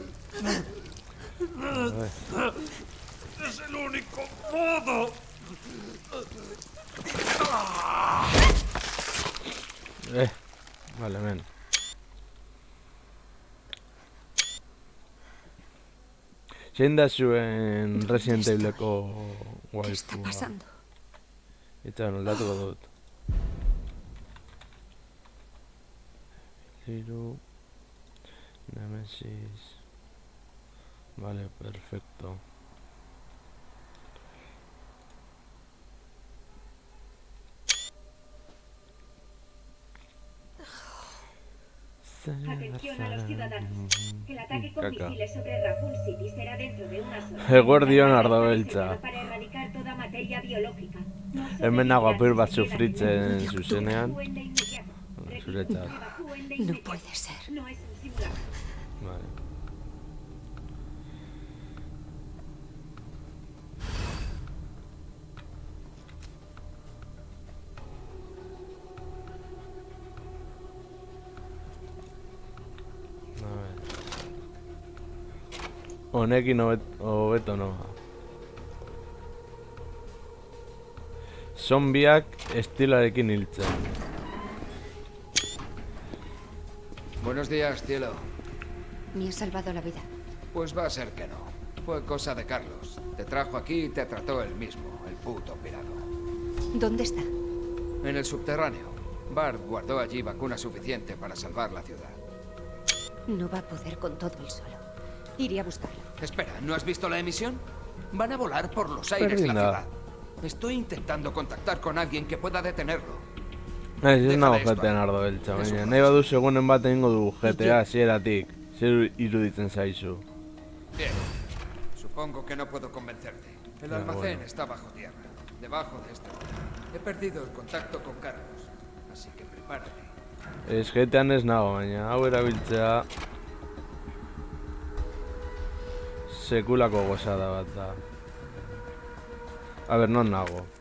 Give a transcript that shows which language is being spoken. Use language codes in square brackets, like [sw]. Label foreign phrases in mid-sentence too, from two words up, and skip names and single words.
[es] ¡Es el único modo! Vale, men. [eu] Zein da zuen Resident Evileko waifua? [es] ¿Qué está pasando? [eu] Itxaron, aldatuko dut. Hiru... Nemesis... [es] Vale, perfecto. Atención a los ciudadanos. El ataque con Caca. misiles sobre Raccoon City será dentro de unas horas. [eu] Eguerdion [es] La [eu] ardo [es] guerra [eu] beltza. [es] diseñada para erradicar toda materia biológica. No [eu] Hemen nago apur bat [es] sobrevivirán [eu] sufritzen [es] si llegan. [eu] zuzenean. [es] Evacúen de inmediato. [eu] Zuretzat. [es] Evacúen de No inmediato. puede ser. No es un simulacro. Vale. A ver. [eu] Honekin hobeto noa. Zombiak estilarekin hiltzen. [es] Buenos días, cielo. Me ha salvado la vida. Pues va a ser que no. Fue cosa de Carlos. Te trajo aquí y te trató él mismo, el puto pirado. ¿Dónde está? En el subterráneo. Bart guardó allí vacuna suficiente para salvar la ciudad. No va a poder con todo él solo. Iré a buscarlo. Espera, ¿no has visto la emisión? Van a volar por los aires la Perdida. ciudad. Estoy intentando contactar con alguien que pueda detenerlo. [eu] Ez nago [es] Déjale esto. [eu] GTA ardo beltza, [es] Es [eu] baina [es] un [eu] nahi badu segunen bat egingo du GTA hasieratik. Zer iruditzen zaizu? [es] Bien. Supongo que no puedo convencerte. El Ya, almacén bueno. está bajo tierra, debajo de este lugar. He perdido el contacto con Carlos, así que prepárate. [eu] Ez GTAan ez nago, baina hau erabiltzea... Sekulako gozada bat da. A ber, non nago?